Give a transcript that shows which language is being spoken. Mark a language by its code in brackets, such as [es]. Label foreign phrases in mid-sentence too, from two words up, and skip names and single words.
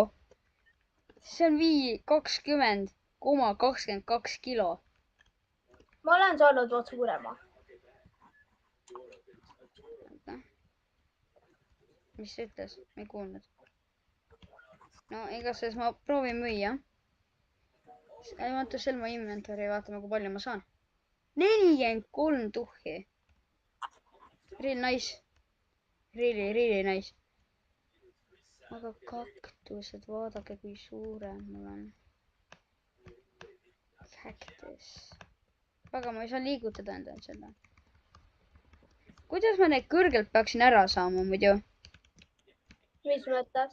[et] See on 20,22 kilo. Ma olen saanud vaat suurema. Mis see ütles? Ma ei kuulnud. No igatahes ma proovin müüa. [en] I want to sell my inventory. [et] Vaatame, kui palju ma saan. 43 tuhhi. [en] Real nice. Really nice. [et] Aga kaktused, vaadake, kui suured mul on. Cactus. Aga ma ei saa liigutada endale seda. Kuidas ma need kõrgelt peaksin ära saama muidu? Mis mõttes?